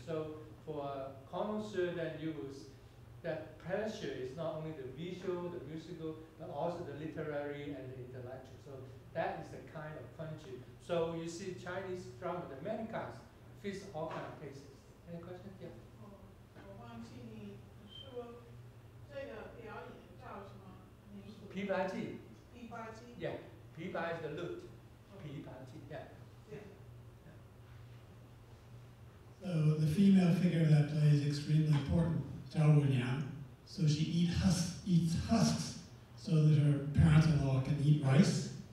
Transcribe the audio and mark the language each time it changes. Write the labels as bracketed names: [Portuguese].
[English] So for a connoisseur, then you will, that pressure is not only the visual, the musical, but also the literary and the intellectual. So that is the kind of country. So you see Chinese drama, there are many kinds, fits all kinds of cases. Any questions? Yeah. [Chinese] 我忘记你说这个表演叫什么名字？琵琶记。琵琶记。 [English] Yeah, 琵琶 is the lute. 琵琶记.Yeah. So the female figure of that play is extremely important. So she eats husks so that her parents-in-law can eat rice.